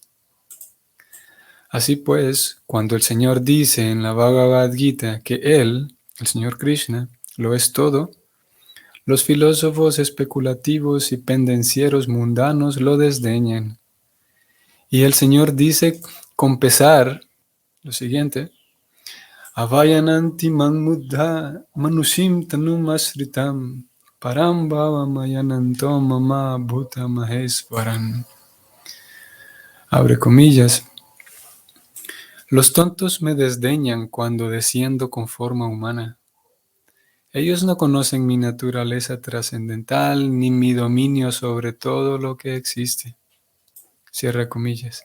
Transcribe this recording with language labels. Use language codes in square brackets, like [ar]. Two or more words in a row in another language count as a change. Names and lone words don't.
[es] Así pues, cuando el Señor dice en la Bhagavad Gita que Él, el Señor Krishna, lo es todo, los filósofos especulativos y pendencieros mundanos lo desdeñan. Y el Señor dice con pesar lo siguiente: [sa] Avayananti man muddha manushim tanum asritam param bhavamayananto mama bhuta maheswaran. [es] Abre comillas. Los tontos me desdeñan cuando desciendo con forma humana. Ellos no conocen mi naturaleza trascendental ni mi dominio sobre todo lo que existe. Cierra comillas.